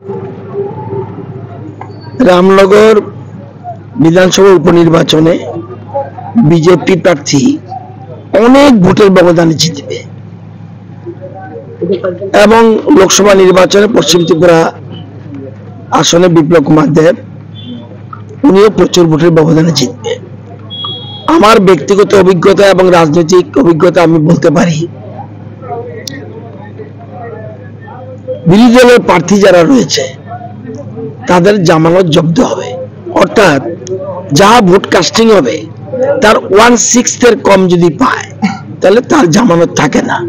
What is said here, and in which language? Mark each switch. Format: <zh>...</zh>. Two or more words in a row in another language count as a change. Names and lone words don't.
<bn>রামনগর বিধানসভা উপনির্বাচনে বিজেপি প্রার্থী অনেক ভোটের ব্যবধানে জিতবে এবং লোকসভা নির্বাচনে পশ্চিম ত্রিপুরা আসনে বিপ্লব কুমার দেব উনিও প্রচুর ভোটের ব্যবধানে জিতবে। আমার ব্যক্তিগত অভিজ্ঞতা এবং রাজনৈতিক অভিজ্ঞতা আমি বলতে পারি, বিরোধী দলের প্রার্থী যারা রয়েছে তাদের জামানত জব্দ হবে, অর্থাৎ যা ভোট কাস্টিং হবে তার 1/6 কম যদি পায় তাহলে তার জামানত থাকে না।</bn>